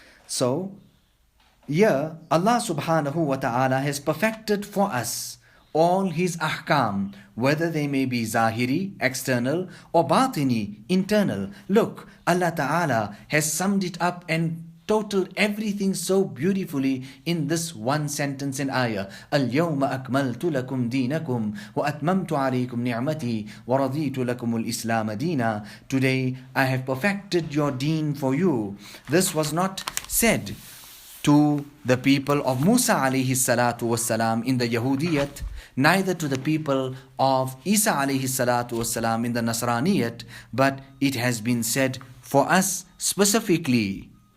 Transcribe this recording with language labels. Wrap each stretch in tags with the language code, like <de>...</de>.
<en>So here Allah subhanahu wa ta'ala has perfected for us all His ahkam, whether they may be zahiri, external, or batini, internal. Look, Allah ta'ala has summed it up and totaled everything so beautifully in this one sentence and ayah.</en> <ar>اليوم أكملت لكم دينكم وأتممت عليكم نعمتي ورضيت لكم الإسلام دينا.</ar> <en>Today I have perfected your deen for you. This was not said to the people of Musa alayhi salatu wasalam in the Yahudiyat, neither to the people of Isa alayhi salatu wasalam in the Nasraniyat, but it has been said for us specifically.</en>